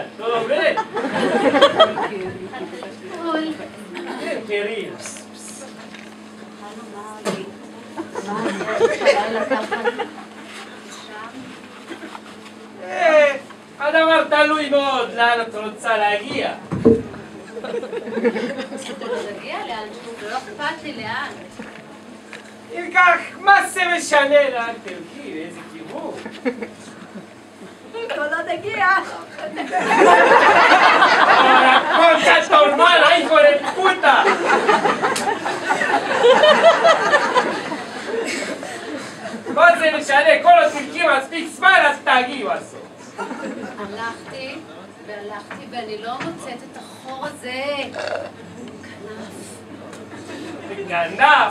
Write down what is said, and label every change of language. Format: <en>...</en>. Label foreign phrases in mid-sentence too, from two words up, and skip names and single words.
<es>¿Todo bien? Bien, querida.</es> <he>הדבר תלוי מאוד לאן את רוצה להגיע. להגיע לאן שהוא, ולא אכפת לי לאן. אם כך, מה זה משנה לאן תלכי, לאיזה כיוון? כל עוד הגיע.</he> <es>Concha tu hermana, hijo de puta!</es> <he>מה זה משנה? כל התלכים מספיק זמן, אז תגיעי בסוף. הלכתי ואני לא מוצאת את החור הזה. כנף?</he>